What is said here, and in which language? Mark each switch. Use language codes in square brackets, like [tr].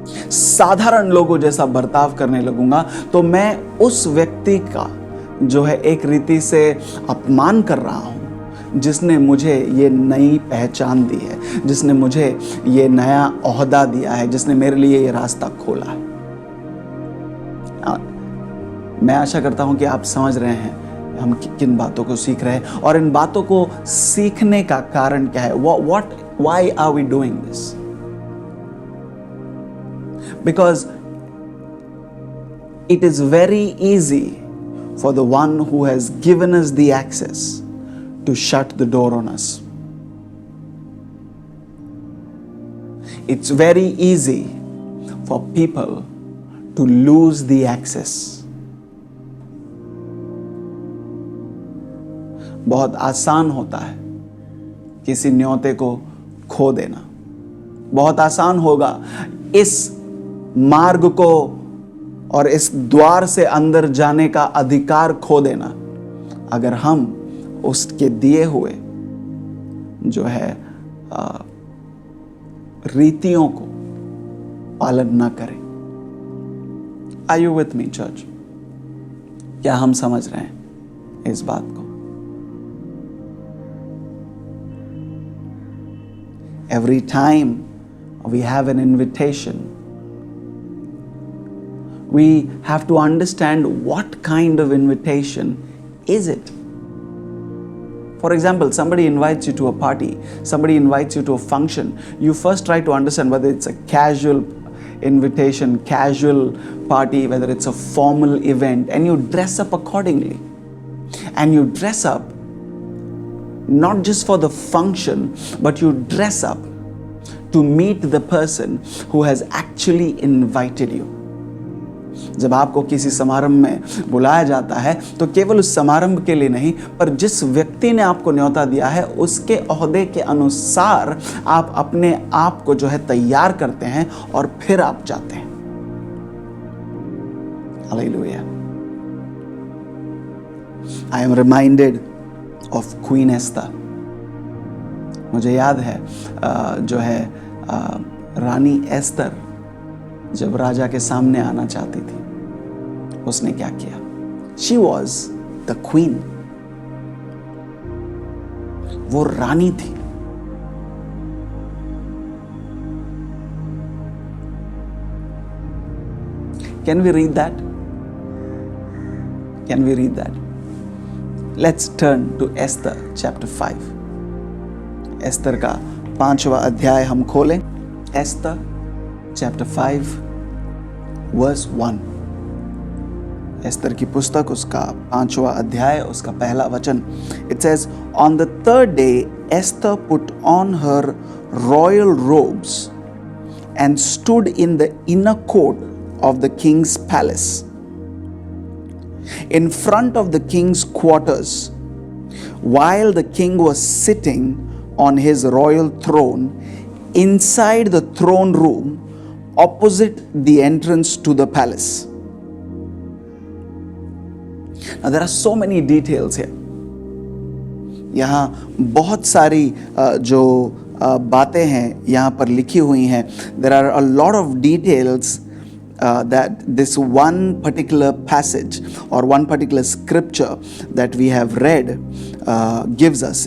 [hi] साधारण लोगों जैसा बर्ताव करने लगूंगा, तो मैं उस व्यक्ति का जो है एक रीति से अपमान कर रहा हूं, जिसने मुझे ये नई पहचान दी है, जिसने मुझे ये नया ओहदा दिया है, जिसने मेरे लिए ये रास्ता खोला है। मैं आशा करता हूं कि आप समझ रहे हैं हम किन बातों को सीख रहे हैं और इन बातों को सीखने का कारण क्या है। [en] Why are we doing this? Because it is very easy for the one who has given us the access to shut the door on us. It's very easy for people to lose the access. [hi] बहुत आसान होता है किसी न्योते को खो देना। बहुत आसान होगा इस मार्ग को और इस द्वार से अंदर जाने का अधिकार खो देना, अगर हम उसके दिए हुए जो है रीतियों को पालन न करें। [en] Are you with me, church? [hi] क्या हम समझ रहे हैं इस बात को? [en] Every time we have an invitation, we have to understand what kind of invitation is it. For example, somebody invites you to a party, somebody invites you to a function. You first try to understand whether it's a casual invitation, casual party, whether it's a formal event, and you dress up accordingly. And you dress up not just for the function, but you dress up to meet the person who has actually invited you. [hi] जब आपको किसी समारंभ में बुलाया जाता है तो केवल उस समारंभ के लिए नहीं, पर जिस व्यक्ति ने आपको न्योता दिया है उसके ओहदे के अनुसार आप अपने आप को जो है तैयार करते हैं और फिर आप जाते हैं। Hallelujah. [en] I am reminded of Queen Esther. [hi] मुझे याद है जो है रानी एस्तर जब राजा के सामने आना चाहती थी, उसने क्या किया? [en] She was the queen. [hi] वो रानी थी। [en] Can we read that? Can we read that? Let's turn to Esther chapter 5. [hi] Esther का 5वां अध्याय हम खोलें। [en] Esther chapter 5 verse 1. [hi] एस्तर की पुस्तक उसका 5वां अध्याय उसका पहला वचन। [en] It says, on the third day Esther put on her royal robes and stood in the inner court of the king's palace, in front of the king's quarters, while the king was sitting on his royal throne inside the throne room opposite the entrance to the palace. Now there are so many details here. [hi] यहाँ बहुत सारी जो बातें हैं यहाँ पर लिखी हुई हैं. [en] There are a lot of details that this one particular passage or one particular scripture that we have read gives us.